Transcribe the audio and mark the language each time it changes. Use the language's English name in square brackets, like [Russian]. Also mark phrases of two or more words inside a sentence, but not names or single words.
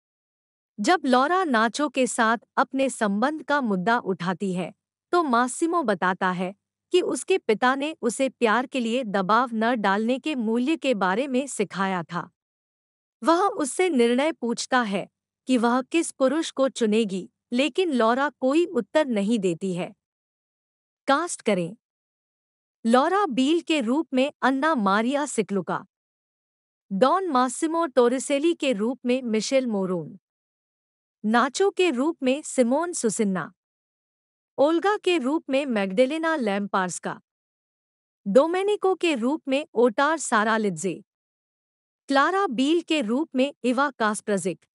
[Hindi] जब लॉरा नाचो के साथ अपने संबंध का मुद्दा उठाती है, तो मासिमो बताता है कि उसके पिता ने उसे प्यार के लिए दबाव न डालने के मूल्य के बारे में सिखाया था। वह उससे निर्णय पूछता है कि वह किस पुरुष को चुनेगी, लेकिन लॉरा कोई उत्तर नहीं देती है। कास्ट करें। लॉरा बील के रूप में अन्ना मारिया सिक्लुका, डॉन मासिमो टोरिसेली के रूप में मिशेल मोरोन, नाचो के रूप में सिमोन सुसिन्ना, ओल्गा के रूप में मैग्डेलेना लैम्पार्स्का, डोमेनिको के रूप में ओटार सारालित्जे, क्लारा बील के रूप में इवा कास्प्रजिक,